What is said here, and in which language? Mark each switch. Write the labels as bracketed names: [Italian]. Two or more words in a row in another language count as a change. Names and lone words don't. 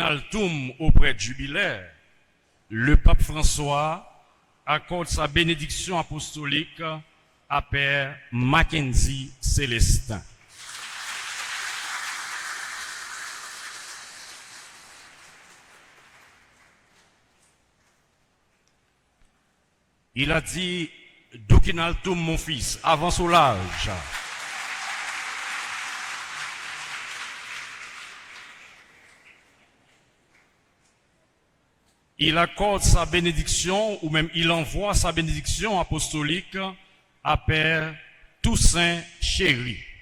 [French] altum au prêtre jubilaire, le pape François accorde sa bénédiction apostolique à Père Mackenzie Célestin. Il a dit [Latin] Duc in altum [French] mon fils, avance au large. Il accorde sa bénédiction, ou même il envoie sa bénédiction apostolique à Père Toussaint Chéri.